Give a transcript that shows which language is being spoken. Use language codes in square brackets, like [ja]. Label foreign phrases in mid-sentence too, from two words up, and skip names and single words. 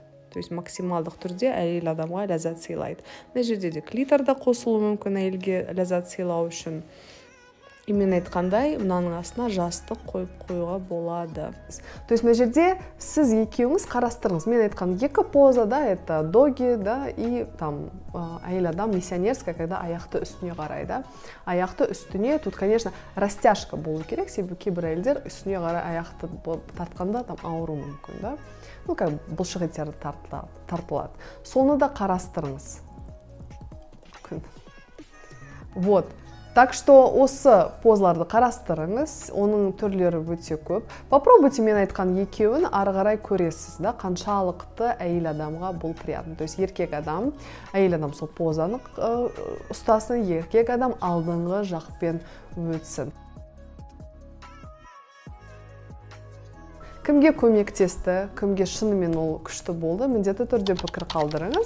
[ru] То есть [kk] максималдық түрде әйел адамға ләззат сыйлайды. Мына жерде де клитор да қосылуы мүмкін әйелге ләззат сыйлау үшін. И мен айтқандай, мынаның астына жастық қойып қоюға болады. [ru] То есть [kk] мына жерде сіз екеуіңіз қарастырыңыз. Мен айтқан екі поза, да, [ru] это доги, [kk] да, [ru] и там [kk] әйел адам [ru] миссионерская, когда [kk] аяқты үстіне қарай, да. Аяқты үстіне, [ru] тут, конечно, растяжка [kk] болу керек, себебі кейбір әйелдер үстіне қарай аяқты тартқанда там ауыру мүмкін, да. [ru] Ну, как [kk] бұлшық еттері тартылады. Соны да қарастырыңыз. Вот. [ru] Так что [kk] осы позаларды қарастырыңыз, оның түрлері өте көп. Попробуйте мен айтқан екеуін ары қарай көресіз, да, қаншалықты әйел адамға бұл приятно. [ru] То есть [kk] еркек адам, әйел адам сол позаны ұстасын, еркек адам алдыңғы жақпен өтсін. Кімге көмектесті, кімге шынымен ол күшті болды, міндетті түрде пікір қалдырыңыз.